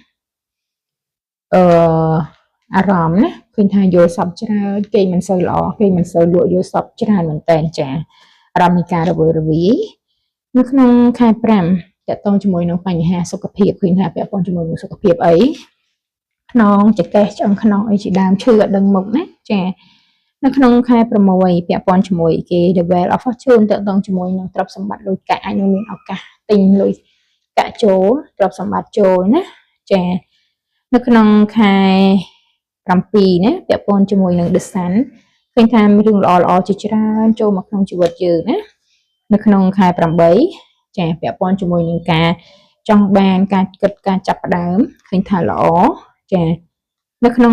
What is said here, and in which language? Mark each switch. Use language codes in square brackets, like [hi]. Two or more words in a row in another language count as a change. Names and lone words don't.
[km] អារម្មណ៍ណាឃើញថាយល់សពច្រើនគេមិនសូវល្អគេមិនសូវលក់យល់សពច្រើនមែនតើចាអារម្មណ៍នៃការរវើរវាយនៅក្នុងខែ5តកតងជាមួយនឹងបញ្ហាសុខភាពឃើញថាពាក់ព័ន្ធជាមួយនឹងសុខភាពអីខ្នងចង្កេះឆ្អឹងខ្នងអីជាដើមឈឺអត់ដឹងមុខណាចានៅក្នុងខែ6ពាក់ព័ន្ធជាមួយគេ [en] level of fortune [km] តកតងជាមួយនឹងទ្រព្យសម្បត្តិលុយកាក់អាចនឹងមានឱ កាសទិញលុយកាក់ចូលទ្រព្យសម្បត្តិចូលណាចានៅក្នុងខែ7ណាពាក់ព័ន្ធជាមួយនឹង The Sun ឃើញថាមានរឿងល្អជាច្រើនចូលមកក្នុងជីវិតយើងណានៅក្នុងខែ8ចាពាក់ព័ន្ធជាមួយនឹងការចង់បានការគិតការចាប់ផ្ដើមឃើញថាល្អចានៅក្នុង